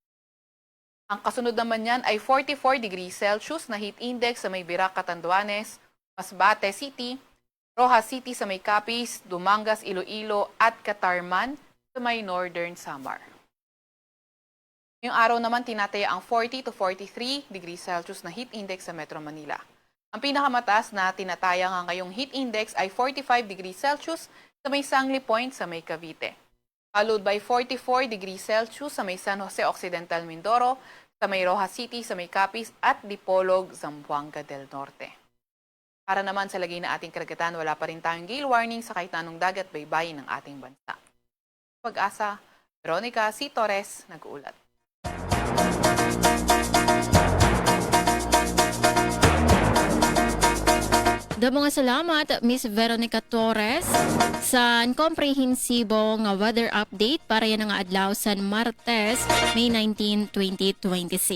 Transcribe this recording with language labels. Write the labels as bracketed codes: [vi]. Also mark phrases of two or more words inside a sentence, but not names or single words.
[tl] Ang kasunod naman yan ay 44 [en] degrees Celsius [tl] na [en] heat index [tl] sa may Birac, Catanduanes, Masbate City, Rojas City sa may Capiz, Dumangas, Iloilo at Catarman sa may Northern Samar. Ngayong araw naman tinataya ang [en] 40 to 43 degrees Celsius [tl] na [en] heat index [tl] sa Metro Manila. Ang pinakamataas na tinataya nga ngayong [en] heat index [tl] ay 45 [en] degrees Celsius [tl] sa may Sangli Point sa may Cavite. [en] Followed by 44 degrees Celsius [tl] sa may San Jose Occidental, Mindoro, sa may Rojas City, sa may Capiz at Dipolog, Zamboanga del Norte. Para naman sa lagay na ating karagatan, wala pa rin tayong [en] gale warning [tl] sa kahit anong dagat baybayin ng ating bansa. Pag-asa, Veronica C. Torres, nag-uulat. [hil] Damo nga salamat, Miss Veronica Torres, sa komprehensibo nga [en] weather update [hil] para yan nga adlaw sa Martes, May 19, 2026.